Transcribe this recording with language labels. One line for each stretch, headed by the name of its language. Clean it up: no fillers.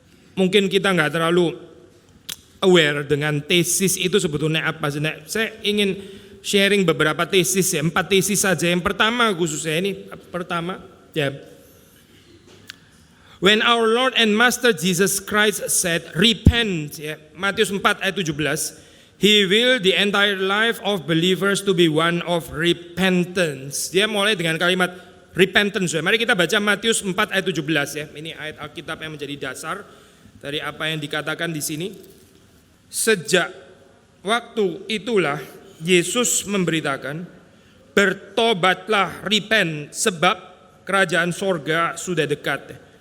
Indonesian: Mungkin kita nggak terlalu aware dengan tesis itu sebetulnya apa. Saya ingin sharing beberapa tesis ya, 4 tesis saja. Yang pertama khususnya ini pertama ya.
English: When our Lord and Master Jesus Christ said, repent, ya,
Indonesian: Matius 4 ayat 17,
English: He will the entire life of believers to be one of repentance.
Indonesian: Dia mulai dengan kalimat repentance. Ya. Mari kita baca Matius 4 ayat 17 ya. Ini ayat Alkitab yang menjadi dasar dari apa yang dikatakan di sini. Sejak waktu itulah Yesus memberitakan, bertobatlah, repent, sebab kerajaan sorga sudah dekat.